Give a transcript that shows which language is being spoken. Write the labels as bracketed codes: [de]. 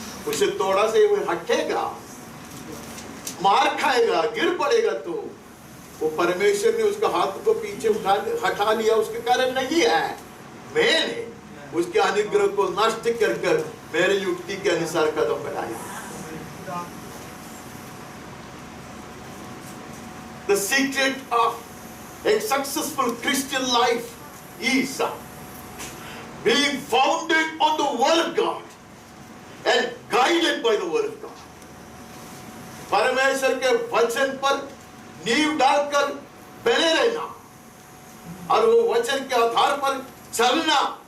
[hi] उसे थोड़ा से वो हटेगा, मार खाएगा, गिर पड़ेगा, तो वो परमेश्वर ने उसका हाथ को पीछे हटा लिया, उसके कारण नहीं है, मैंने उसके अनुग्रह को नष्ट कर मेरे युक्ति के अनुसार कदम बढ़ाया। [en] The secret of a successful Christian life is being founded on the Word of God and guided by the Word of God. [hi] परमेश्वर के वचन पर नींव डालकर बने रहना और वो वचन के आधार पर चलना